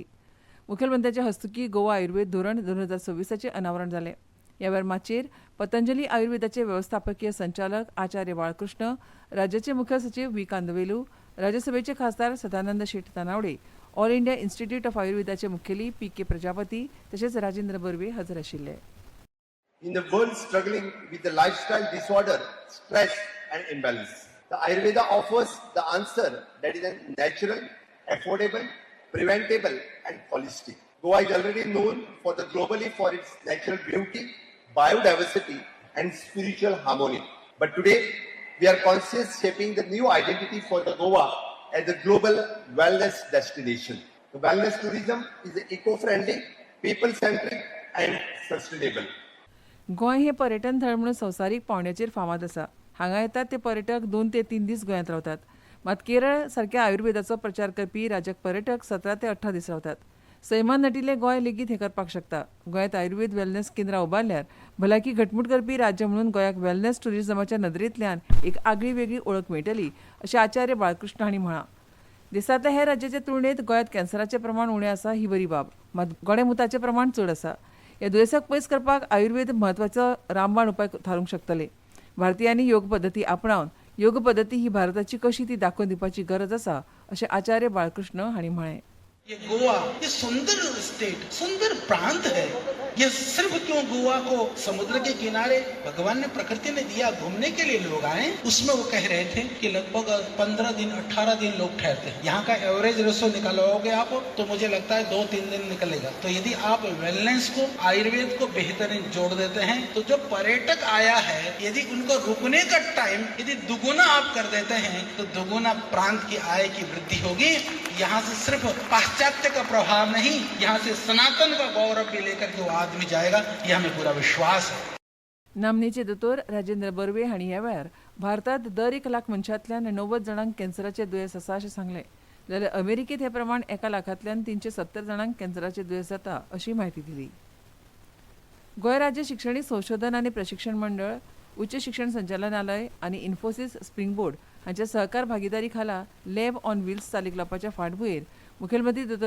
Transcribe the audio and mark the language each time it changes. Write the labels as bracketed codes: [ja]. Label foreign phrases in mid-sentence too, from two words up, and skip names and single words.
[kok] मुखेलमंत्र्यांच्या हस्तुकी गोवा आयुर्वेद धोरण 2026चे अनावरण जालें. ह्या वेळार माचयेर पतंजली आयुर्वेदाचे वेवस्थापकीय संचालक आचार्य बाळकृष्ण, राज्याचे मुखेल सचिव व्ही. कांदवेलू, राज्यसभेचे खासदार सदानंद शेट तानावडे, ऑल इंडिया इन्स्टिट्यूट ऑफ आयुर्वेदाचे मुखेली पी.के. प्रजापती तशेंच राजेंद्र बर्वे हजर आशिल्ले. [en] In the world struggling with the lifestyle disorder, stress and imbalance, the Ayurveda offers the answer that is natural, affordable, preventable and holistic. Goa is already known globally for its natural beauty, biodiversity and spiritual harmony. But today we are conscious shaping the new identity for the Goa as the global wellness destination. The wellness tourism is eco-friendly, people-centric and sustainable. [kok] गोंय हे पर्यटन थळ म्हणून संवसारीक पावंड्याचेर फामाद आसा. हांगा येतात ते पर्यटक 2 ते 3 दीस गोंयांत रावतात. मात केरळ सारख्या आयुर्वेदाचो प्रचार करपी राज्याक पर्यटक 17 ते 18 दीस रावतात. सैमान नटिल्ले गोंय लेगीत हे करपाक शकता. गोंयांत आयुर्वेद वेलनेस केंद्रां उबारल्यार भलायकी घटमूट करपी राज्य म्हणून गोंयाक वेलनेस टुरिझमाच्या नदरेंतल्यान एक आगळी वेगळी ओळख मेळटली अशें आचार्य बाळकृष्ण हांणी म्हळां. देशांतल्या हेर राज्याचे तुळनेत गोंयांत कॅन्सराचें प्रमाण उणें आसा ही बरी बाब. मात गोडेमुताचें प्रमाण चड आसा. ह्या दुयेंसाक पयस करपाक आयुर्वेद म्हत्वाचो रामबाण उपाय थारूंक शकतले. भारतीयांनी योग पद्दती आपणावन योग पद्दती ही भारताची कशी ती दाखोवन दिवपाची गरज आसा अशें आचार्य बाळकृष्ण हांणी म्हळें. [hi] ये गोवा ये सुंदर स्टेट, सुंदर प्रांत है. ये सिर्फ क्यों गोवा को समुद्र के किनारे भगवान ने प्रकृति ने दिया घूमने के लिए लोग आए. उसमें वो कह रहे थे कि लगभग 15 दिन 18 दिन लोग ठहरते हैं. यहाँ का [en] average ratio [hi] निकालोगे आप तो मुझे लगता है 2-3 दिन निकलेगा. तो यदि आप वेलनेस को आयुर्वेद को बेहतरीन जोड़ देते हैं तो जो पर्यटक आया है यदि उनको रुकने का टाइम यदि दुगुना आप कर देते हैं तो दुगुना प्रांत की आय की वृद्धि होगी. यहाँ से सिर्फ पाश्चात्य का प्रभाव नहीं, यहाँ से सनातन का गौरव भी लेकर के वो आदमी जाएगा, ये हमें पूरा विश्वास है. [kok] नामनेचे दोतोर राजेंद्र बर्वे हांणी ह्या वेळार भारतात दर 1 लाख मनशांतल्यान 90 जाणांक कॅन्सराचे दुयेंस आसा अशें सांगलें. जाल्यार अमेरिकेंत हे प्रमाण 1 लाखांतल्यान 370 जाणांक कॅन्सराचे दुयेंस जाता अशी म्हायती दिली. गोंय राज्य शिक्षणीक संशोधन आनी प्रशिक्षण मंडळ, उच्च शिक्षण संचालनालय आनी इन्फोसीस स्प्रिंग बोर्ड हांच्या सहकार भागीदारी खाला लॅब ऑन व्हील्स चालीक लावपाच्या फाटभुंयेर मुखेलमंत्री डॉ.